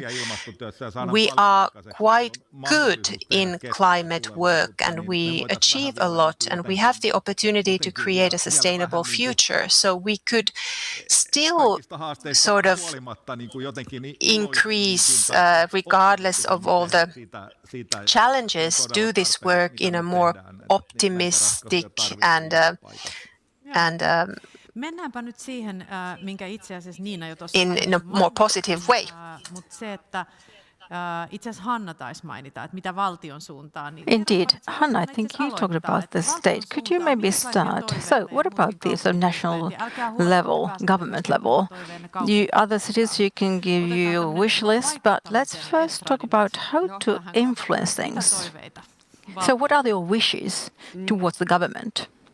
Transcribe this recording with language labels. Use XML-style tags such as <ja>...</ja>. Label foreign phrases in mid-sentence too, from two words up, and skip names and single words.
<en>We are quite good in climate work, and we achieve a lot, and we have the opportunity to create a sustainable future. So we could still sort of increase, regardless of all the challenges, do this work in a more optimistic and</en> <fi>Mennäänpä nyt siihen, minkä itse asiassa Niina jo tuossa</fi> <en>in a more positive way.</en> <fi>Mutta se, että itse asiassa Hanna taisi mainita, että mitä valtion suuntaan.</fi> <en>Indeed. Hanna, I think you talked about the state. Could you maybe start? So what about this national level, government level? Other cities, you can give you a wish list, but let's first talk about how to influence things. So what are your wishes towards the government?</en>